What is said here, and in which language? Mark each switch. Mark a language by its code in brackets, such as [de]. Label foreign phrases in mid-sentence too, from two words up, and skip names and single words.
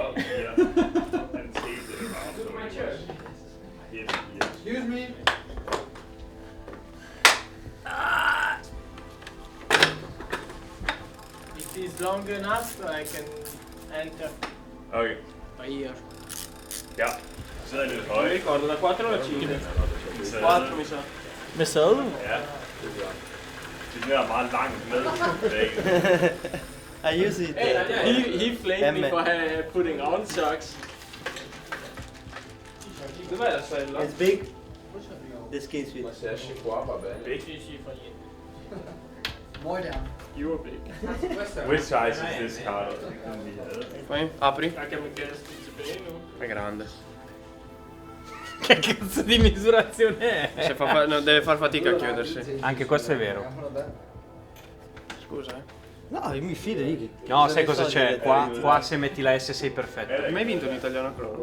[en] up here, and taped it around so it was hidden here. Excuse me. If it's long enough, I can enter Okay, by here. [da] ja. Så er det lidt højt. [it] Ricordo da 4 alla 5. 4 mi sa. [da] Med sadel? Ja. Det er meget langt med. [en] I use it. He flamed me for putting on socks. [da] Det var jeg så i [en] It's big. The skin sweet. [it] Ma se esci qua va bene. Big. Sì, fa niente. [en] More down. You are big. Which size is this car? [it] Poi apri. [da] Jeg kan man kaste tilbage nu. [it] È grande. Che cazzo di misurazione è? Se no, deve far fatica a chiudersi. Anche questo è vero. Scusa, No, io mi fido di No, sai cosa c'è? Qua se metti la S sei perfetto. hai mai vinto un italiano crono?